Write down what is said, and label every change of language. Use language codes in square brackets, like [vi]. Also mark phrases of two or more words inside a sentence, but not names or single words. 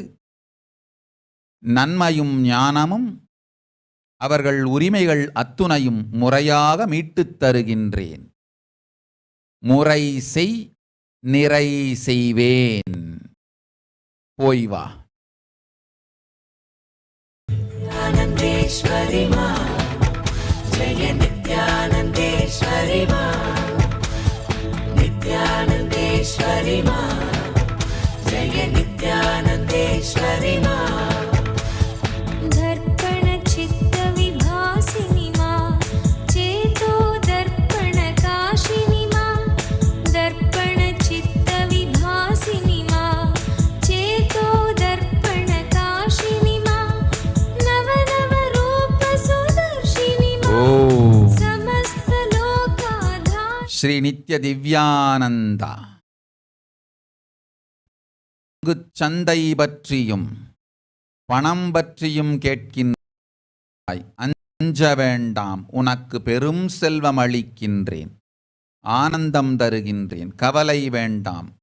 [ta] நன்மையும் ஞானமும் அவர்கள் உரிமைகள் அத்துணையும் முறையாக மீட்டுத் தருகின்றேன். முறை செய், நிறை செய்வேன். போய் வா. [sa] नित्यानंदेश्वरी मां जय नित्यानंदेश्वरी मां नित्यानंदेश्वरी मां जय नित्यानंदेश्वरी मां दर्पण चित्त विभासिनी मां चेतो दर्पण काशिनी मां दर्पण चित्त विभासिनी मां चेतो दर्पण काशिनी मां नव नव रूप सुदर्शिनी मां समस्त लोकाधार. [ta] ஸ்ரீ நித்ய திவ்யானந்தா சந்தை பற்றியும் பணம் பற்றியும் கேட்கின்றாய். அஞ்ச வேண்டாம். உனக்கு பெரும் செல்வம் அளிக்கின்றேன். ஆனந்தம் தருகின்றேன். கவலை வேண்டாம்.